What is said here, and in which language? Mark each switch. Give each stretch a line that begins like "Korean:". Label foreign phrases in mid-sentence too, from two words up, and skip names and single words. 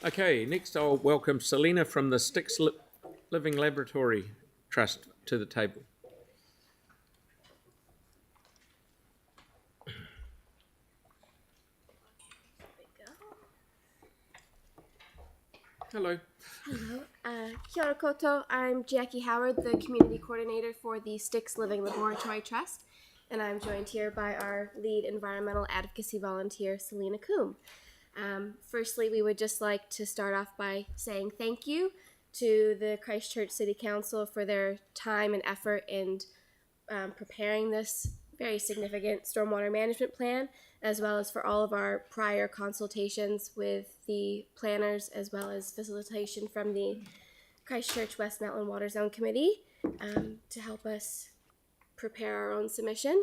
English: Okay, next I'll welcome Selena from the Sticks Living Laboratory Trust to the table. Hello. Hello.
Māori: Kia ora koutou.
English: I'm Jackie Howard, the Community Coordinator for the Sticks Living Laboratory Trust, and I'm joined here by our lead environmental advocacy volunteer, Selena Coombe. Firstly, we would just like to start off by saying thank you to the Christchurch City Council for their time and effort in preparing this very significant stormwater management plan, as well as for all of our prior consultations with the planners, as well as facilitation from the Christchurch West Mountain Water Zone Committee to help us prepare our own submission.